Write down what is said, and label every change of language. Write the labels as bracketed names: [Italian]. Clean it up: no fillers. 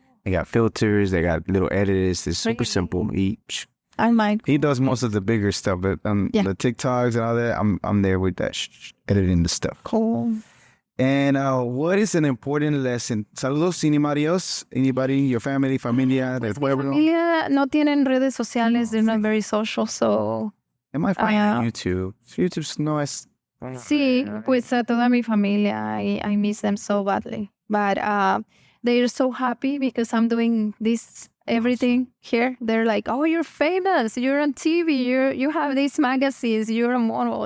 [English] They got filters, they got little editors. It's super simple. He does most of the bigger stuff, but the TikToks and all that, I'm there with that editing the stuff. Cool. And what is an important lesson? Saludos, anybody, your family, familia, [Spanish] Mi familia no tienen redes sociales. [English] They're not very social, so. Am I finding YouTube? YouTube's nice. [Spanish] Sí, pues a toda mi familia, [English] I miss them so badly. But they're so happy because I'm doing this everything here. They're like, oh, you're famous. You're on TV. You have these magazines. You're a model.